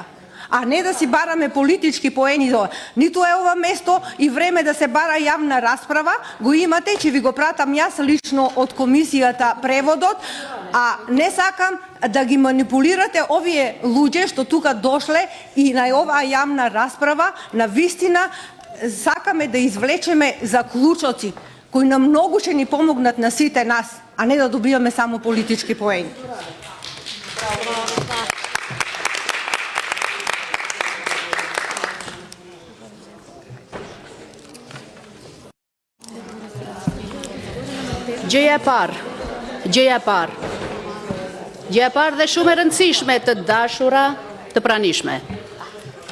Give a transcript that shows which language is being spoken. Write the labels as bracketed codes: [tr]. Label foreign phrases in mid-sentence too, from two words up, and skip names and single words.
[mk] А не да си бараме политички поени. Ниту е ова место и време да се бара јавна расправа, го имате, ќе ви го пратам јас лично од комисијата преводот, а не сакам да ги манипулирате овие луѓе што тука дошле и на оваа јавна расправа, на вистина сакаме да извлечеме заклучоци кои нам многу ќе ни помогнат на сите нас, а не да добиваме само политички поени. [sq] Gjëja e parë dhe shumë e rëndësishme të dashura të pranishme.